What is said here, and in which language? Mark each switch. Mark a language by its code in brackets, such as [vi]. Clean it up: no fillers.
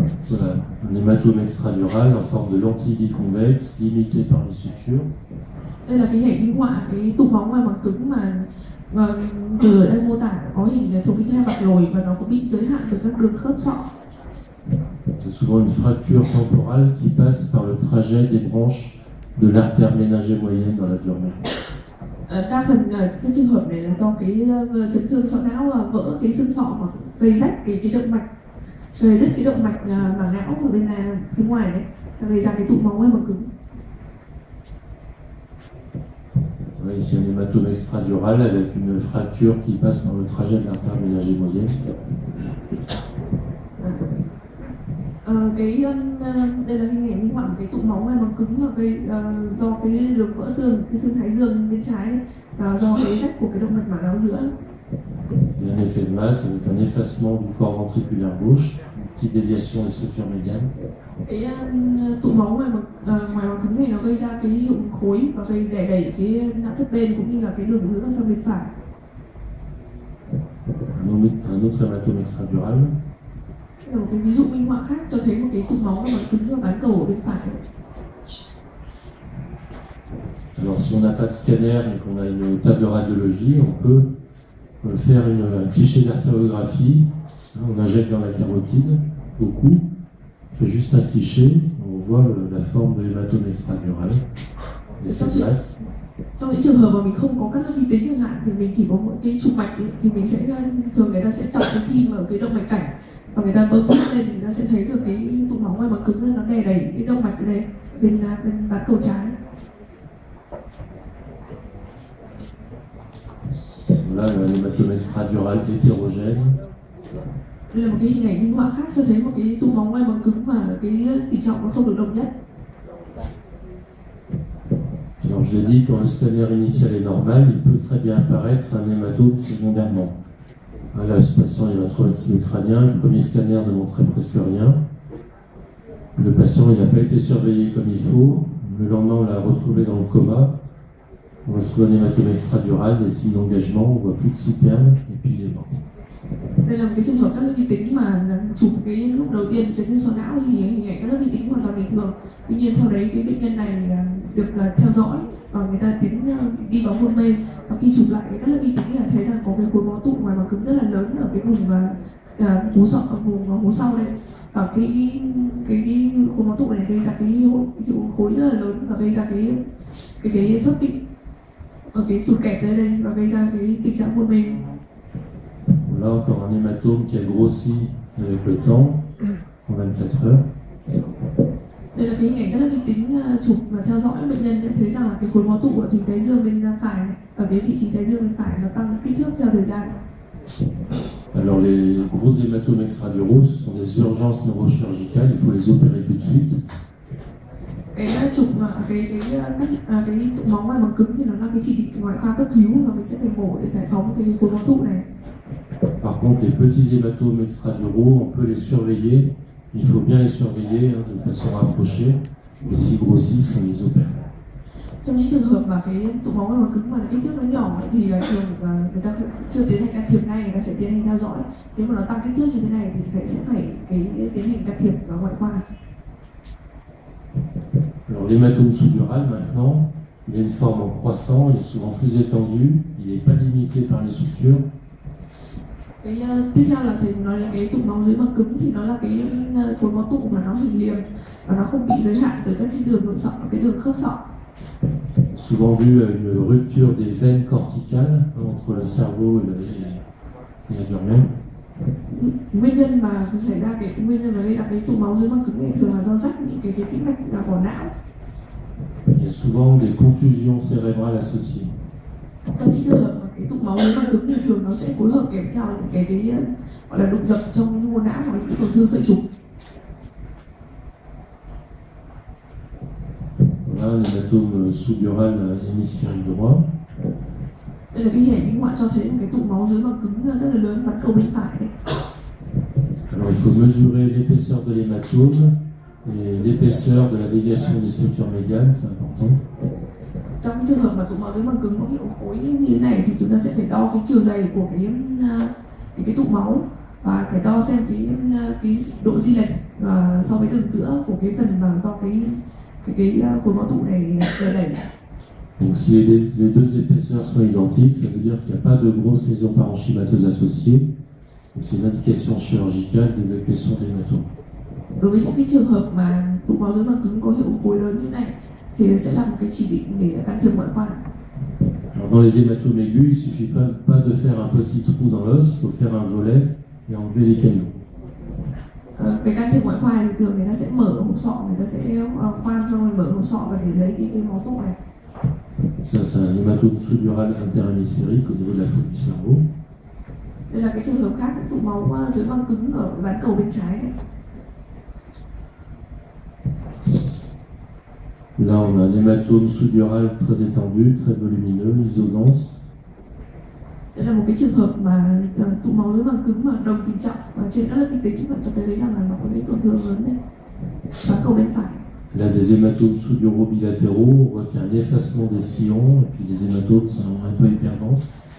[fr] Voilà, un hématome extradural en forme de lentille biconvexe, limité par les sutures. [vi] Đây là cái hình minh họa cái tụ máu ngoài màng cứng mà từ ở đây mô tả có hình thấu kính hai mặt lồi và nó có bị giới hạn bởi các đường khớp sọ. [fr] C'est souvent une fracture temporale qui passe par le trajet des branches de l'artère méningée moyenne dans la dure mère. [vi] Đa phần cái trường hợp này là do cái chấn thương sọ não và vỡ cái xương sọ mà gây rách cái động mạch, gây đứt cái động mạch màng não ở bên là phía ngoài đấy, gây ra cái tụ máu ngoài màng cứng. [fr] Voilà, ici un hématome extradural avec une fracture qui passe par le trajet de l'artère méningée moyenne. [vi] Đây là hình ảnh minh họa cái tụ máu ngoài màng cứng và gây do cái đường vỡ xương, cái xương thái dương bên trái do cái rách của cái động mạch màng não giữa. [fr] Il y a un effet de masse avec un effacement du corps ventriculaire gauche, une petite déviation des structures médianes. [vi] Cái tụ máu ngoài màng cứng này nó gây ra cái hiệu ứng khối và gây đẩy cái não thất bên cũng như là cái đường giữa sang bên phải. [fr] Un autre hématome extradural. [vi] Một cái ví dụ minh họa khác cho thấy một cái tụ máu ngoài màng cứng và bán cầu ở bên phải. [fr] Alors si on n'a pas de scanner mais qu'on a une table de radiologie, on peut faire un cliché d'artériographie. On injecte dans la carotide au cou, on fait juste un cliché, on voit la forme de l'hématome extradural, l'effet de masse. [vi] Trong những trường hợp mà mình không có các lớp vi tính chẳng hạn thì mình chỉ có một cái trục mạch thì mình sẽ thường người ta sẽ chọc cái kim ở cái động mạch cảnh và người ta bơm lên thì người ta sẽ thấy được cái tụ máu ngoài màng cứng nó đè đẩy cái động mạch ở đây bên bán cầu trái. [fr] Là, un hématome extradural hétérogène. [vi] Đây là một cái hình ảnh minh họa khác cho thấy một cái tụ máu ngoài màng cứng và cái tỷ trọng nó không được đồng nhất. [fr] Alors je l'ai dit, quand le scanner initial est normal, il peut très bien apparaître un hématome secondairement. Là, ce patient il a un traumatisme crânien, le premier scanner ne montrait presque rien. Le patient il n'a pas été surveillé comme il faut. Le lendemain, on l'a retrouvé dans le coma. On va trouver un hématome extradural, des signes d'engagement, on voit plus de citerne et puis il est mort. [vi] Đây là một cái trường hợp các lớp vi tính mà chụp cái lúc đầu tiên chấn thương sọ não thì hình ảnh các lớp vi tính hoàn toàn bình thường. Tuy nhiên sau đấy cái bệnh nhân này được theo dõi và người ta đi vào hôn mê, và khi chụp lại các lớp vi tính là thấy rằng có cái khối máu tụ ngoài màng cứng rất là lớn ở cái vùng hố sọ, vùng hố sau đây, và cái khối máu tụ này gây ra cái khối rất là lớn và gây ra cái thoát vị ở cái tụt kẹt đây và gây ra cái tình trạng hôn mê. [fr] Là encore un hématome qui a grossi avec le temps en 24 heures. [vi] Đây là cái hình ảnh các lớp vi tính chụp và theo dõi bệnh nhân thấy rằng là cái khối máu tụ ở thính thái dương bên phải này, ở cái vị trí thái dương bên phải nó tăng kích thước theo thời gian. [fr] Alors les gros hématomes extraduraux, ce sont des urgences neurochirurgicales, il faut les opérer tout de suite. [vi] Cái chụp cái tụ máu ngoài màng cứng thì nó là cái chỉ định ngoại khoa cấp cứu mà mình sẽ phải mổ để giải phóng cái khối máu tụ này. [fr] Par contre, les petits hématomes extraduraux, on peut les surveiller. Il faut bien les surveiller de façon rapprochée. Et s'ils grossissent, on les opère. [vi] Trong những trường hợp mà cái tụ máu mà cứng mà kích thước nó nhỏ ấy, thì là thường người ta chưa tiến hành can thiệp ngay, người ta sẽ tiến hành theo dõi. Nếu mà nó tăng kích thước như thế này thì sẽ phải tiến hành can thiệp ngoại khoa. [fr] Alors l'hématome sous-dural maintenant, il a une forme en croissant, il est souvent plus étendu, il n'est pas limité par les structures. [vi] Cái tiếp theo là thầy nói đến cái tụ máu dưới màng cứng, thì nó là cái khối máu tụ mà nó hình liềm và nó không bị giới hạn bởi các cái đường nội sọ, cái đường khớp sọ. [fr] Souvent dû à une rupture des veines corticales entre le cerveau et la germaine. [vi] Nguyên nhân mà xảy ra nguyên nhân mà gây ra cái tụ máu dưới màng cứng này thường là do rách những cái tĩnh mạch vỏ não. [fr] Il y a souvent des contusions cérébrales associées. [vi] Trong những trường hợp mà cái tụ máu dưới màng cứng thì thường nó sẽ phối hợp kèm theo những cái gọi là đụng dập trong nhu mô não hoặc những cái tổn thương sợi trục. [fr] Voilà l'hématome sous-dural hémisphérique droit. [vi] Đây là cái hình minh họa cho thấy một cái tụ máu dưới màng cứng rất là lớn bắn cầu bên phải đấy. [fr] Alors il faut mesurer l'épaisseur de l'hématome et l'épaisseur de la déviation des structures médianes, c'est important. [vi] Trong trường hợp mà tụ máu dưới màng cứng có hiệu khối như thế này thì chúng ta sẽ phải đo cái chiều dày của cái tụ máu và phải đo xem cái độ di lệch so với đường giữa của cái phần mà do cái khối máu tụ này đẩy. [fr] Donc si les deux épaisseurs sont identiques, ça veut dire qu'il n'y a pas de grosses lésions parenchymateuses associées. Et c'est une indication chirurgicale d'évacuation de l'hématome. [vi] Đối với những cái trường hợp mà tụ máu dưới màng cứng có hiệu khối lớn như này thì sẽ là một cái chỉ định để can thiệp ngoại khoa. [fr] Alors dans les hématomes aigus, il suffit pas de faire un petit trou dans l'os, il faut faire un volet et enlever les caillots. [vi] Cái can thiệp ngoại khoa thì thường người ta sẽ mở hộp sọ, người ta sẽ khoan xong rồi mở hộp sọ và để lấy cái máu tụ này. [fr] Ça, c'est un hématome sous-dural interhémisphérique au niveau de la faute du cerveau. [vi] Đây là cái trường hợp khác, tụ máu dưới màng cứng ở bán cầu bên trái này. [fr] Là, on a un hématome sous-dural très étendu, très volumineux, isodense. [vi] Đây là một cái trường hợp mà tụ máu dưới màng cứng mà đồng tỷ trọng và trên các lớp vi tính, và ta thấy rằng là nó có những tổn thương lớn đấy. Bán cầu bên phải. [fr] Là, des hématomes sous-duraux bilatéraux, on voit qu'il y a un effacement des sillons, et puis les hématomes sont un peu hyperdenses.